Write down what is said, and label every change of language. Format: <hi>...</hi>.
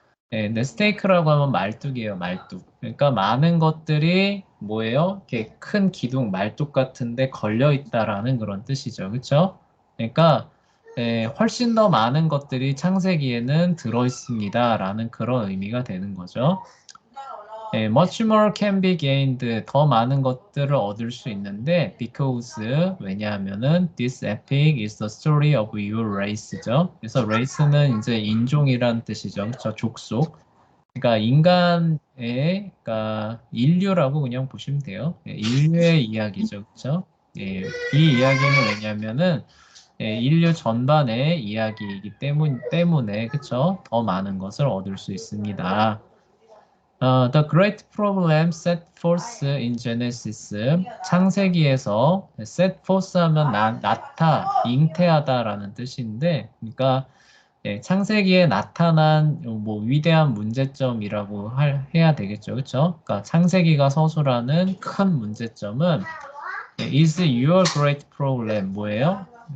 <ko>네, 근데 스테이크라고 하면 말뚝이에요. 말뚝. 그러니까 많은 것들이 뭐예요? 이렇게 큰 기둥, 말뚝 같은데 걸려 있다라는 그런 뜻이죠. 그렇죠? 그러니까 훨씬 더 많은 것들이 창세기에는 들어 있습니다라는 그런 의미가 되는 거죠.</ko> <en>much more can be gained.</en> <ko>더 많은 것들을 얻을 수 있는데</ko> <en>because</en> <ko>왜냐하면은</ko> <en>this epic is the story of your race죠.</en> <ko>그래서 race는 이제 인종이란 뜻이죠. 그렇죠? 족속. 그러니까 인간의, 그러니까 인류라고 그냥 보시면 돼요. 인류의 이야기죠, 그렇죠? 이 이야기는 왜냐하면은 인류 전반의 이야기이기 때문에, 그렇죠? 더 많은 것을 얻을 수 있습니다.</ko> <en>The great problem set forth in Genesis.</en> <ko>창세기에서 set forth 하면 잉태하다라는 뜻인데, 그러니까 창세기에 나타난 뭐 위대한 문제점이라고 해야 되겠죠. 그렇죠? 그러니까 창세기가 서술하는 큰 문제점은</ko> <en>is your great problem</en> <ko>뭐예요?</ko>